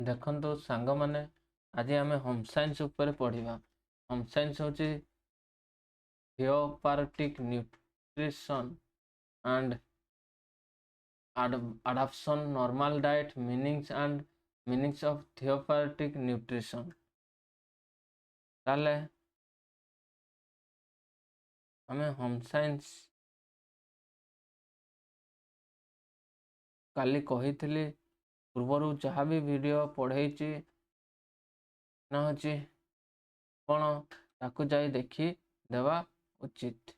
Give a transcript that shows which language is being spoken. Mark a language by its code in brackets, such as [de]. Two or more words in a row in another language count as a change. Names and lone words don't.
[or] ଦେଖନ୍ତୁ ସାଙ୍ଗମାନେ, ଆଜି ଆମେ [en] home science [or] ଉପରେ ପଢ଼ିବା। [en] home science ହେଉଛି therapeutic nutrition and adaptation, normal diet, meanings of theoperatic nutrition। [or] ତାହେଲେ ଆମେ [en] home science [or] କାଲି କହିଥିଲି, ପୂର୍ବରୁ ଯାହା ବି ଭିଡ଼ିଓ ପଢ଼େଇଛି ନା ହେଉଛି କ'ଣ ତାକୁ ଯାଇ ଦେଖି ଦେବା ଉଚିତ।